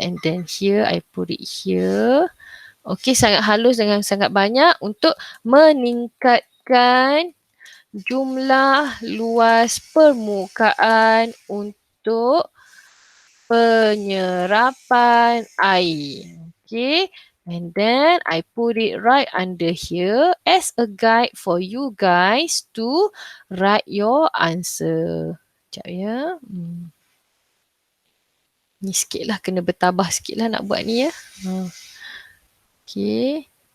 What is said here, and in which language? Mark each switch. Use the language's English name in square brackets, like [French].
[English] And then here, I put it here. [Malay] Okey, sangat halus dengan sangat banyak untuk meningkatkan jumlah luas permukaan untuk penyerapan air. [English] Okay, and then I put it right under here as a guide for you guys to write your answer. [Malay] Sekejap ya. Ni sikit lah, kena bertabah sikit lah nak buat ni ya. Okay.